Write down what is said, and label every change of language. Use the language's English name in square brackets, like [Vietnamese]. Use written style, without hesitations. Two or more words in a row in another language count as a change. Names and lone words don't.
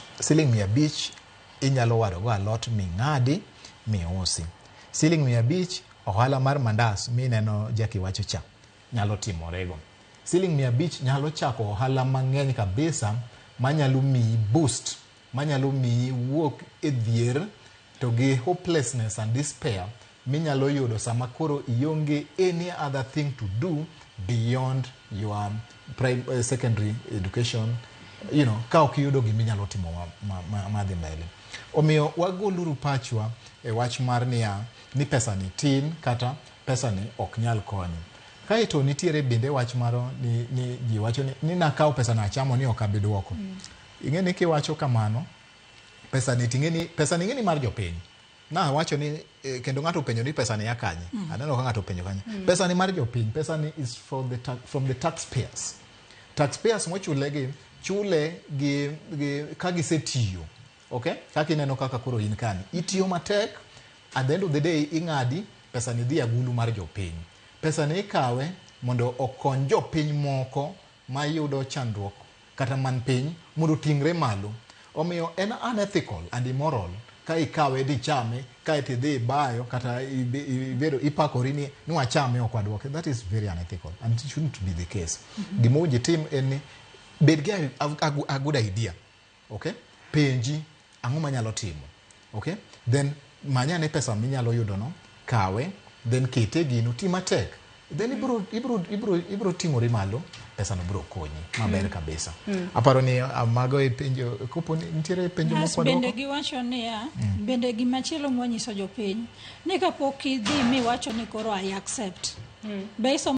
[Luo (Kenya and Tanzania)] Siling 500 inyalo waro go alot ming'adi miusi. Siling 500 ohala mar mandas mineno Jackie wacho cha nyalo timorego. Siling 500 nyalo chako ohala mang'eny kabisa manyalo mi boost, manyalo mi wuok e dhier to gi [English] hopelessness and despair [Luo (Kenya and Tanzania)] minyalo yudo sama koro ionge [English] any other thing to do beyond your secondary education, you know, [Luo (Kenya and Tanzania)] ka ok yudo giminyalo timo madhi mbele. Omiyo wagoluru pachwa e wach mar ni pesa ni tin kata pesa ni ok nyal konyo. Kaito nitiere bende wach maro ni ji wacho ni nakawo pesa na chamo ni ok abidwoko. Ing'eni kiwacho kamano, pesa ni ng'eni mar jopiny. Na wacho ni kendo ng'ato penjo ni pesa ni yakanye. Aneno ka ng'ato penjo kanye. Pesa ni mar jopiny, pesa ni [English] is from the taxpayers. [Luo (Kenya and Tanzania)] Taxpayers mochule gi ka gisetiyo. [English] Okay? [Luo (Kenya and Tanzania)] Kaka ineno kaka koro in kani. Itiyo matek, [English] at the end of the day [Luo (Kenya and Tanzania)] ing'adi pesa ni dhi agulu mar jopiny. Pesa ni ikawe mondo okony jopiny moko mayudo chandruok kata man piny mondo tingre malo. Omiyo en [English] unethical and immoral [Luo (Kenya and Tanzania)] ka ikawe di chame ka itidhi bayo kata ibedo ipakori ni wachame ok wadwoke. [English] That is very unethical and it shouldn't be the case. [Luo (Kenya and Tanzania)] Gimo jitim en ni bed gi [English] a good idea. Okay? [Luo (Kenya and Tanzania)] Penji ang'o manyalo timo. [English] Okay? [Luo (Kenya and Tanzania)] Then manyane pesa minyalo yudo no, kawe, then kete gino timatek. Then ibro tingori malo, pesa no bro konyi maber kabisa. Aparo ni amago e penjo kopo nitiere penjo moko bende giwacho ni bende gimachielo mwanyiso jopiny ni kapok idhi mi wacho ni koro [English] I accept. Based on